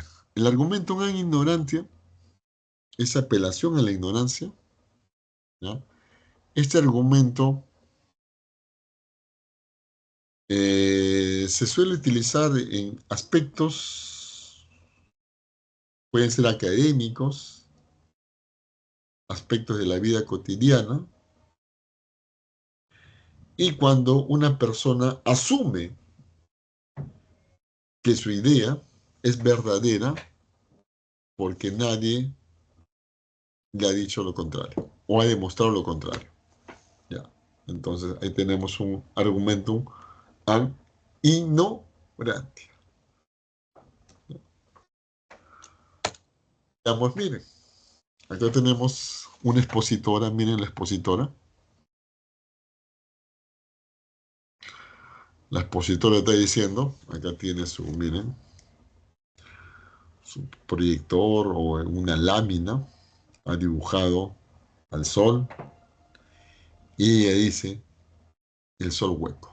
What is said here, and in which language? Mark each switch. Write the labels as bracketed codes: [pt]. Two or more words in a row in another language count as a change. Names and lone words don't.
[es] El [la] argumentum ad ignorantia [es] es apelación a la ignorancia, ¿ya? Este argumento se suele utilizar en aspectos, pueden ser académicos, aspectos de la vida cotidiana, y cuando una persona asume que su idea es verdadera porque nadie le ha dicho lo contrario o ha demostrado lo contrario. Ya. Entonces ahí tenemos un [la] argumentum ad ignorantia. [es] Veamos, miren, acá tenemos una expositora, miren la expositora. La expositora está diciendo, acá tiene su, miren, su proyector o una lámina, ha dibujado al sol y ella dice el sol hueco.